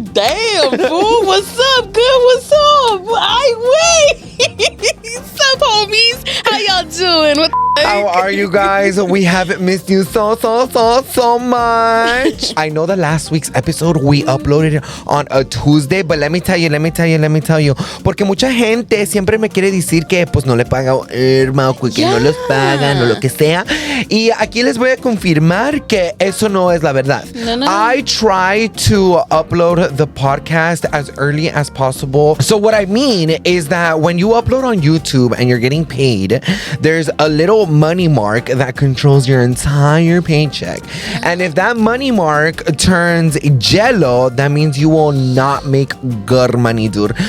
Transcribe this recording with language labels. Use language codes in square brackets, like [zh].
[en] Damn, fool. What's up? Good. What's up? Wait. What's up, homies? How y'all doing? How are you guys? We haven't missed you so much. I know that last week's episode we uploaded it on a Tuesday, but let me tell you. [es] Porque mucha gente siempre me quiere decir que pues no le paga Irma o que no los pagan o lo que sea. Y aquí les voy a confirmar que eso no es la verdad. No. [en] I try to upload the podcast as early as possible. So what I mean is that when you upload on YouTube and you're getting paid, there's a little money mark that controls your entire paycheck. And if that money mark turns yellow, that means you will not make good money, dude.